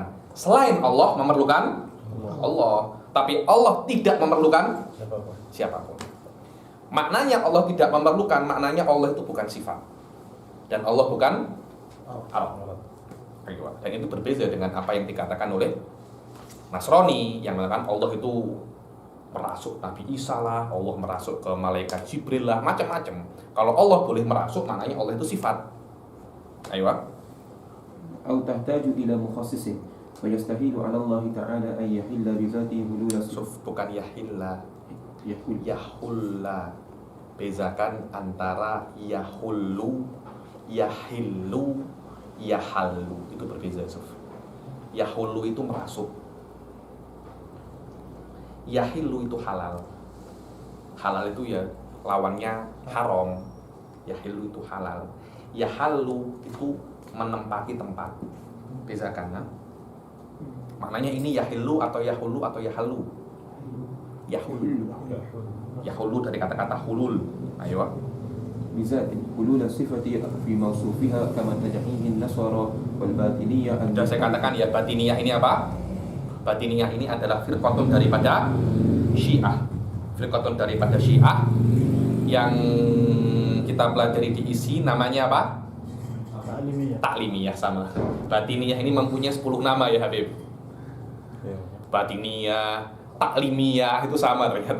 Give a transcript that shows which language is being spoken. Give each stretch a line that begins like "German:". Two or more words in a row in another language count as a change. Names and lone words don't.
Malay: Selain Allah memerlukan Allah, tapi Allah tidak memerlukan siapapun. Maknanya Allah tidak memerlukan, maknanya Allah itu bukan sifat dan Allah bukan arad. Dan itu berbeda dengan apa yang dikatakan oleh Nasrani yang mengatakan Allah itu merasuk Nabi Isa lah, Allah merasuk ke malaikat Jibril lah, macam-macam. Kalau Allah boleh merasuk, maknanya Allah itu sifat. Ayo.
Arabic: أو تحتاج إلى مخصص ويستحيل على الله تعالى أن يحل بذاته حلول
Malay: bukan yahilla. Yahulla. Bezakan antara yahullu, yahillu, yahallu. Itu berbeza, Suf. Yahullu itu merasuk. Yahillu itu halal. Halal itu ya lawannya haram. Yahillu itu halal. Yahallu itu menempati tempat. Bezakan, maknanya ini yahillu atau yahullu atau yahallu. Yahullu. Yahullu dari kata-kata hulul. Ayo.
Arabic: بذات حلول الصفة في موصوفها كما تدعيه النصارى والباطنية.
Malay: Sudah saya katakan ya, batiniyah ini apa? Batiniyah ini adalah firqatun daripada Syiah. Firqatun daripada Syiah yang kita pelajari di isi namanya apa? Taklimiyah. Taklimiyah sama. Batiniyah ini mempunyai 10 nama ya Habib. Batiniyah, taklimiyah itu sama ternyata.